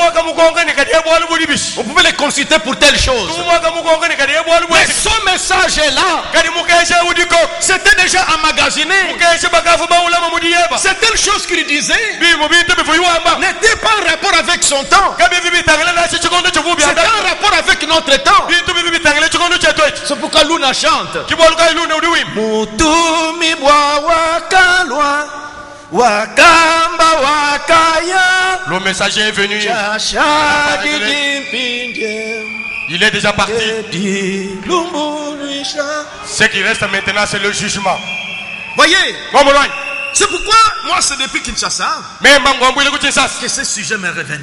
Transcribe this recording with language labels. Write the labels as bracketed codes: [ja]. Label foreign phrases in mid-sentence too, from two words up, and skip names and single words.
[fr] On pouvait les consulter pour telle chose. Mais ce message-là, c'était déjà emmagasiné. Certaines choses qu'il disait n'était pas en rapport avec son temps. C'était en rapport avec notre temps. C'est pourquoi Luna chante. [cjk] Mutumi bwa wakalwa wakamba wakaya. [fr] Le messager est venu. Il est déjà parti. Ce qui reste maintenant, c'est le jugement. Voyez, c'est pourquoi moi c'est depuis Kinshasa que ce sujet me revenait.